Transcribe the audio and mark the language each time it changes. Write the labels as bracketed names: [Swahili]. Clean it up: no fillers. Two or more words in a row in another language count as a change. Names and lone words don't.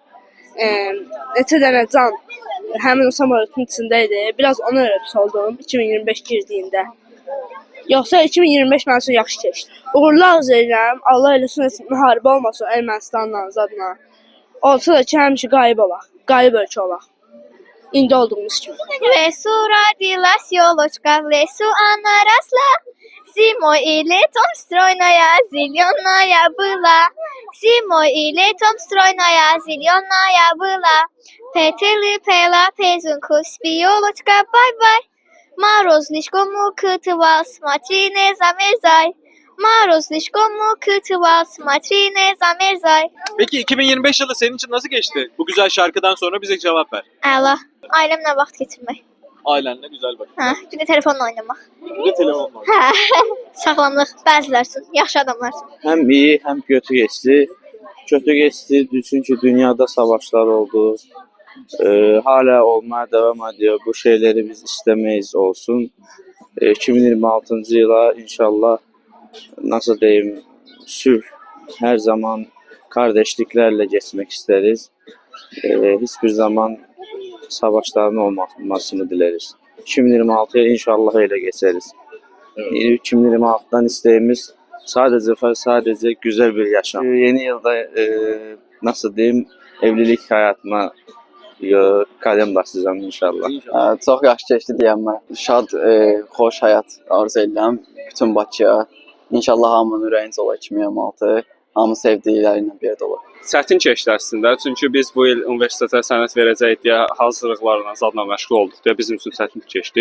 [Azerbaijani] Neçə dənə can həmin o samolotun içində idi. Biraz ona görə pis oldum 2025 girdiyində. Yoxsa 2025 mənim üçün yaxşı keçdi. Uğurlu arzu edirəm. Allah eləsin, müharibə olmasın Ermənistanla, Azadla. Olsa da ki, həmişə qayıb ölkə olaq. İndi olduğumuz kimi. [Russian] В лесу родилась елочка, в лесу она росла. Зимой и летом стройная, зеленая была. Зимой и летом стройная, зеленая была. Петли пела песенку, спи, елочка, бай-бай. Мороз слишком укутывал, смотри, не замерзай. Moroz слишком укутывал, смотри, не замерзай. [Turkish] Peki 2025 yılı senin için nasıl geçti? Bu güzel şarkıdan sonra bize cevap ver. [Azerbaijani] Əla. Ailəmlə vaxt keçirmək. [Turkish] Ailenle güzel bak. [Azerbaijani] Hə, bir də telefonla oynamaq. [Turkish] Bir de telefonla. [Azerbaijani] Hə. Sağlamlıq, bəzilər üçün, yaxşı adamlar üçün. [Turkish] Hem iyi hem kötü geçti. Kötü geçti çünkü dünyada savaşlar oldu. Hala olmaya devam ediyor. Bu şeyleri biz istemeyiz olsun. 2026. yıla inşallah nasıl diyeyim sülh her zaman kardeşliklerle geçmek isteriz. Hiçbir zaman savaşların olmamasını dileriz. 2026'ya inşallah öyle geçeriz. 2026'dan isteğimiz sadece güzel bir yaşam. Yeni yılda nasıl diyeyim evlilik hayatıma kadem basacağım inşallah. [Azerbaijani] Çox yaxşı keçdi deyəm mən. Şad, xoş həyat arzu edirəm bütün Bakıya. İnşallah hamının ürəyincə olar 2026. Hamı sevdikləri ilə bir yerdə olar. Çətin keçdi əslində. Çünki biz bu il universitetə sənəd verəcəyik deyə hazırlıqlarla zadla məşğul olduq deyə bizim üçün çətin keçdi.